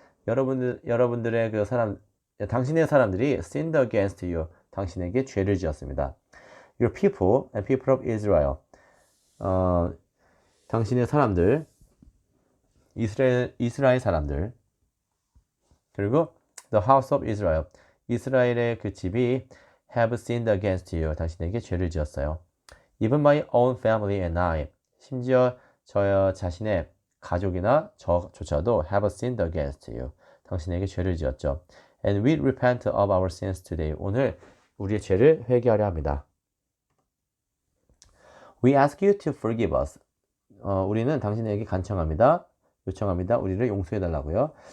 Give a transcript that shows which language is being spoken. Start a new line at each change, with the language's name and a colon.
Korean: 여러분들의 그 사람, 당신의 사람들이
English: sinned against you.
Korean: 당신에게 죄를 지었습니다.
English: Your people and people of Israel.
Korean: 당신의 사람들, 이스라엘 사람들.
English: 그리고 the house of Israel.
Korean: 이스라엘의 그 집이
English: have sinned against you.
Korean: 당신에게 죄를 지었어요.
English: Even my own family and I.
Korean: 심지어 저 자신의 가족이나 저조차도
English: have sinned against you.
Korean: 당신에게 죄를 지었죠.
English: And we repent of our sins today.
Korean: 오늘 우리의 죄를 회개하려 합니다.
English: We ask you to forgive us.
Korean: 우리는 당신에게 요청합니다. 우리를 용서해 달라고요.